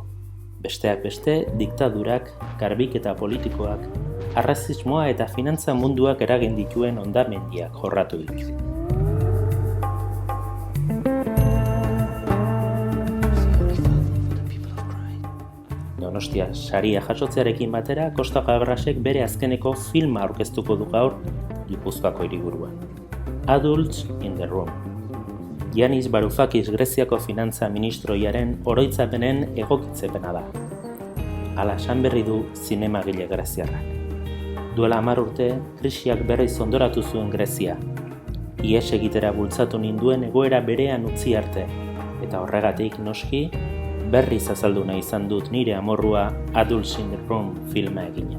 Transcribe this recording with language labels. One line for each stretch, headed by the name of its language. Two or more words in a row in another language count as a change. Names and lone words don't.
Basque: Besteak beste, diktadurak, garbiketa politikoak, arrazismoa eta finantza munduak eragin dituen hondamendiak jorratu ditu. Donostia saria jasotzearekin batera, Kosta Gabrasek bere azkeneko filma aurkeztuko du gaur Gipuzkoako hiriburuan. Adults in the Room. Yanis Varoufakis Greziako finantza ministroiaren oroitzapenen egokitzepena da. Hala esan berri du zinemagile greziarrak. Duela 10 urte, krisiak berriz ondoratu zuen Grezia. Ihes egitera bultzatu ninduen egoera berean utzi arte, eta horregatik noski, berriz azaldu nahi izan dut nire amorrua Adults in the Room filma eginez.